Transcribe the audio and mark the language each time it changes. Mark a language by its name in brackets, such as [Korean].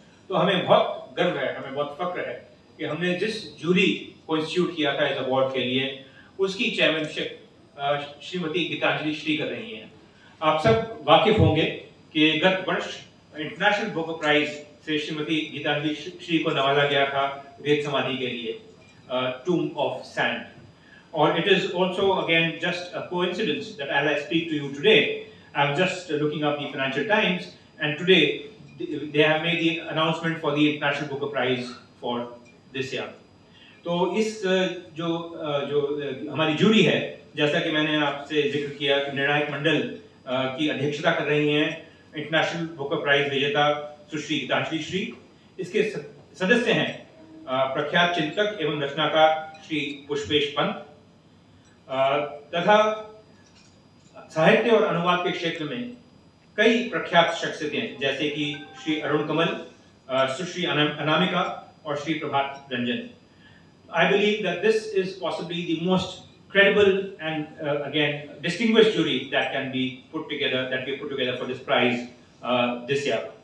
[Hindi] तो हमें बहुत गर्व है, हमें बहुत फक्र है कि हमने जिस ज्यूरी को इंस्टीट्यूट किया था इस अवार्ड के लिए, उसकी चेयरमैनशिप श्रीमती गीतांजलि श्री कर रही हैं. आप सब वाकिफ होंगे कि गत वर्ष इंटरनेशनल बुक प्राइज से श्रीमती गीतांजलि श्री को नवाजा गया था वेद समाधि के लिए, टूम of sand. [English] Or it is also again just a coincidence that as I speak to you today, I'm just looking up the Financial Times, and today they have made the announcement for the International Booker Prize for this year. [Hindi] तो इस जो हमारी jury है, जैसा कि मैंने आपसे जिक्र किया कि निर्णायक मंडल की अध्यक्षता कर रही हैं इंटरनेशनल बुकर प्राइज विजेता सुश्री गीतांजलि श्री. इसके सदस्य हैं प्रख्यात चिंतक एवं रचनाकार श्री पुष्पेश पंत, तथा साहित्य और अनुवाद के क्षेत्र में कई प्रख्यात शख्सियतें जैसे कि श्री अरुण कमल, सुश्री अनामिका और Shri Prabhat Ranjan. [English] I believe that this is possibly the most credible and again distinguished jury that can be put together, that we put together for this prize this year.